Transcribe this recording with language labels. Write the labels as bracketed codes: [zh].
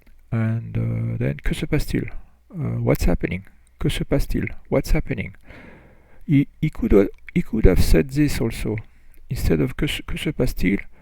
[en] And then [fr] que se passe-t-il? [en] What's happening? [fr] Que se passe-t-il? [en] What's happening? He could have said this also. Instead of [fr] que se passe-t-il?